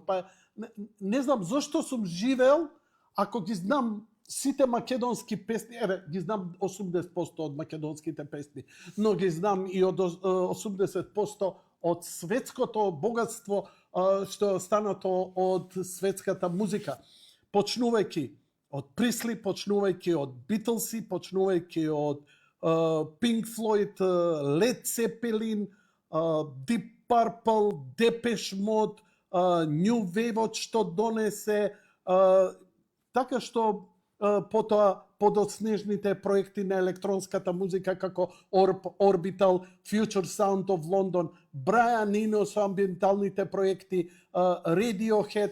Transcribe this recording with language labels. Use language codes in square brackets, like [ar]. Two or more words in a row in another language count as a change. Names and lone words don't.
[mk] Па не знам зошто сум живеел, ако ги знам сите македонски песни, ги знам 80% од македонските песни, но ги знам и од 80% од светското богатство што е останато од светската музика. Почнувајќи од Присли, почнувајќи од Битлси, почнувајќи од Pink Floyd, Led Zeppelin, Deep Purple, Depeche Mode, New Wave што донесе, така што потоа подоснежните проекти на електронската музика како Orbital, Future Sound of London, Brian Eno со амбиенталните проекти, Radiohead.